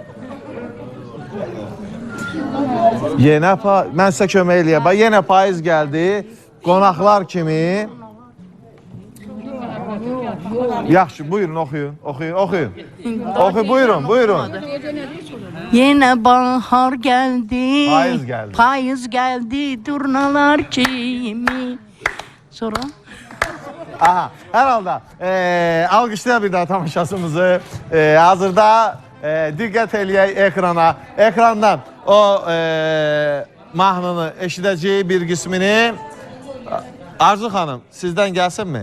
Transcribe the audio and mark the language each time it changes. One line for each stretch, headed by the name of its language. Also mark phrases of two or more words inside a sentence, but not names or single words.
Azerbaijani: Mən sizə kömək eləyəm. Yenə payız gəldi. Qonaqlar kimi. Yaxşı, buyurun, oxuyun. Oxuyun. Buyurun.
Turkish: Yine bahar geldi. Payız geldi. Payız geldi.
Azerbaijani: Durnalar kimi. Sonra? Aha, hər halda alqışlayaq bir daha tamaşasımızı. Hazırda diqqət eləyək ekrana. Ekrandan o mahnını eşidəcəyi bir qismini Arzu xanım sizdən gəlsinmi?